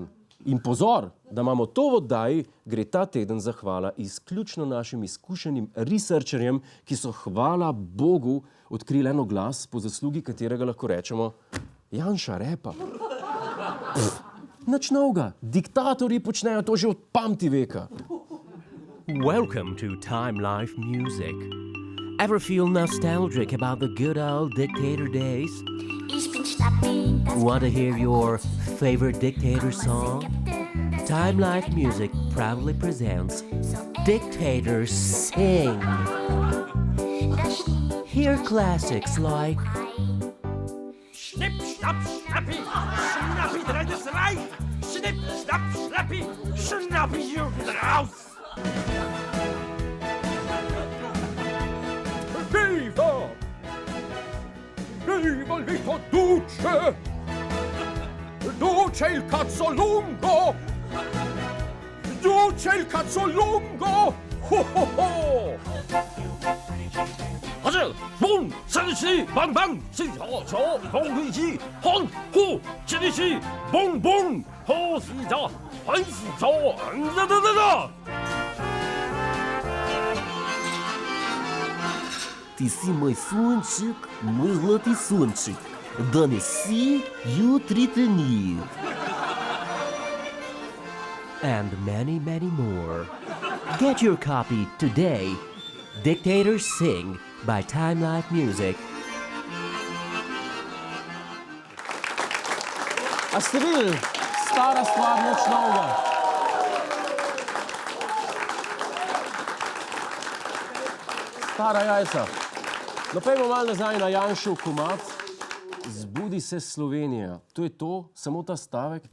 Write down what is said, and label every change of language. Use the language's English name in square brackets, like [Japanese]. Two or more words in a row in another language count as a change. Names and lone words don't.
[Slovenian] In pozor, da imamo to v oddaji, gre ta teden zahvala izključno našim izkušenim researcherjem, ki so, hvala Bogu, odkrili en oglas, po zaslugi katerega lahko rečemo Janša repa. Nič novega. Diktatorji počnejo to že od pamti veka. [English] Welcome to Time Life Music. Ever feel nostalgic about the good old dictator days? Want to hear your favorite dictator song? Time Life Music proudly presents Dictators Sing. Hear classics like [German] Schnipp, schnapp, schnappi, schnappi, drittes Reich. Schnipp, schnapp, schnappi, schnappi, Jugend raus. [Italian] Viva! Viva Lito Duce! Duce il cazzo lungo! Duce il cazzo lungo! Ho ho ho! 还是蹦三七棒棒，是好球蹦飞机，轰呼这里是蹦蹦，好死着，很死着，da. [Slovenian] Ti si moj sonček, moj zlati sonček. Danes si, jutri te ni. [English] And many, many more. Get your copy today. Dictators Sing by Time Life Music. [Slovenian] A ste videli? stara stvar, nič novega. Stara jajca. No, pejmo malo nazaj na Janšev komad. Zbudi se Slovenija. To je to, samo ta stavek.